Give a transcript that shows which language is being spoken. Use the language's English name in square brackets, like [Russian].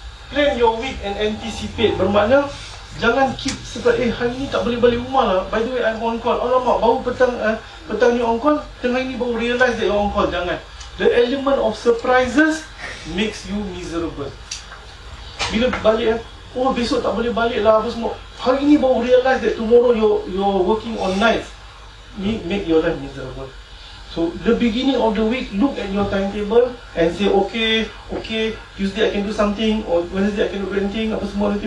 [English] Plan your week and anticipate. [Malay] Bermakna, jangan keep seperti hari ni tak boleh balik rumah lah. [English] By the way, I'm on call. [Malay] Alamak, baru petang ni on call, tengah ni baru realise [English] that you're on call. [Malay] Jangan. [English] The element of surprises makes you miserable. [Malay] Bila balik, oh besok tak boleh balik lah apa semua. Hari ni baru [English] realise that tomorrow you're working on nights. Make your life miserable. So the beginning of the week, look at your timetable and say, okay, Tuesday I can do something, or Wednesday I can do anything, apa semua nanti.